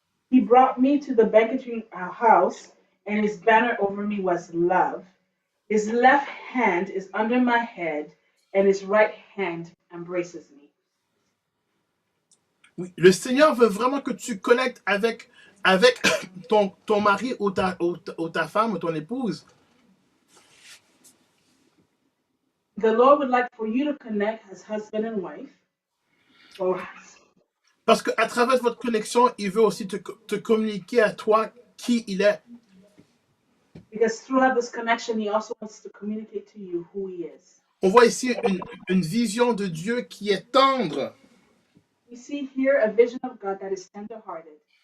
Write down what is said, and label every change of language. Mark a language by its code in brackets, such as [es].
[en] He brought me to the banqueting house, and his banner over me was love. His left hand is under my head, and his right hand embraces me. [fr] Oui, le Seigneur veut vraiment que tu connectes avec ton mari ou ta femme ou ton épouse. [en] The Lord would like for you to connect as husband and wife. Or, [fr] Parce qu'à travers votre connexion, il veut aussi te communiquer à toi qui il est. [en] because throughout this connection, he also wants to communicate to you who he is. [fr] On voit ici une vision de Dieu qui est tendre. [en] We see here a vision of God that is tender-hearted.